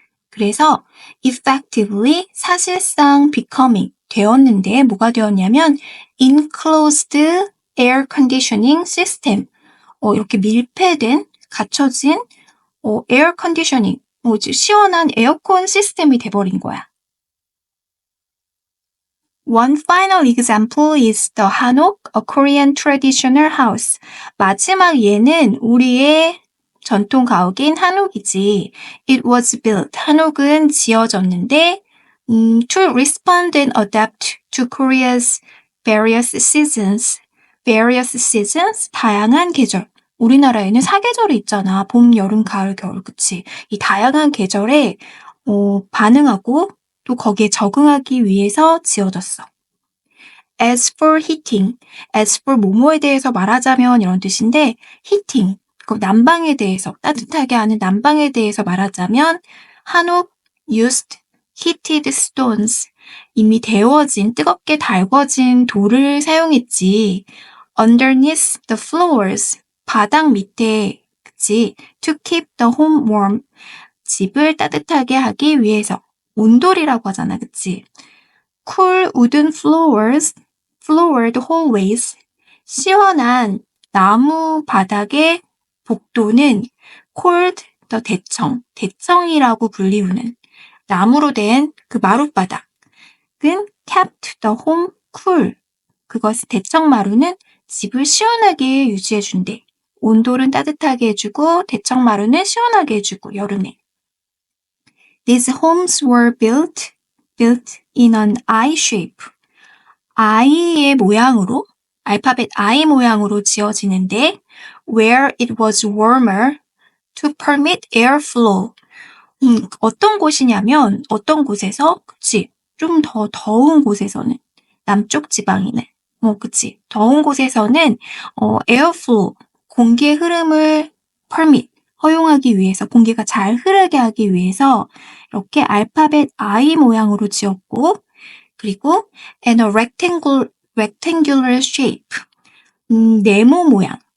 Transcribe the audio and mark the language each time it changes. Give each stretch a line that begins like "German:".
Korean: 그래서 effectively, 사실상 becoming, 되었는데 뭐가 되었냐면
English: enclosed air conditioning system,
Korean: 이렇게 밀폐된, 갖춰진 에어 컨디셔닝, 시원한 에어컨 시스템이 돼버린 거야.
English: One final example is the Hanok, a Korean traditional house.
Korean: 마지막 예는 우리의 전통 가옥인 한옥이지.
English: It was built.
Korean: 한옥은 지어졌는데
English: to respond and adapt to Korea's various seasons.
Korean: various seasons, 다양한 계절. 우리나라에는 사계절이 있잖아. 봄, 여름, 가을, 겨울, 그치? 이 다양한 계절에 반응하고 또 거기에 적응하기 위해서 지어졌어.
English: As for heating, as for
Korean: 뭐뭐에 대해서 말하자면 이런 뜻인데
English: heating,
Korean: 그럼 난방에 대해서, 따뜻하게 하는 난방에 대해서 말하자면 한옥
English: used heated stones.
Korean: 이미 데워진, 뜨겁게 달궈진 돌을 사용했지.
English: underneath the floors.
Korean: 바닥 밑에, 그치?
English: to keep the home warm.
Korean: 집을 따뜻하게 하기 위해서. 온돌이라고 하잖아, 그치?
English: cool wooden floors, floored hallways.
Korean: 시원한 나무 바닥의 복도는 called the 대청, 대청이라고 불리우는 나무로 된 그 마룻바닥은
English: kept the home cool.
Korean: 그것이 대청마루는 집을 시원하게 유지해준대. 온돌은 따뜻하게 해주고 대청마루는 시원하게 해주고 여름에.
English: These homes were built in an I shape.
Korean: I의 모양으로, 알파벳 I 모양으로 지어지는데
English: where it was warmer to permit airflow.
Korean: 어떤 곳이냐면 어떤 곳에서, 그치? 좀 더 더운 곳에서는 남쪽 지방이네. 그치? 더운 곳에서는 airflow, 공기의 흐름을 permit, 허용하기 위해서, 공기가 잘 흐르게 하기 위해서 이렇게 알파벳 I 모양으로 지었고, 그리고
English: and a rectangular shape,
Korean: 네모 모양.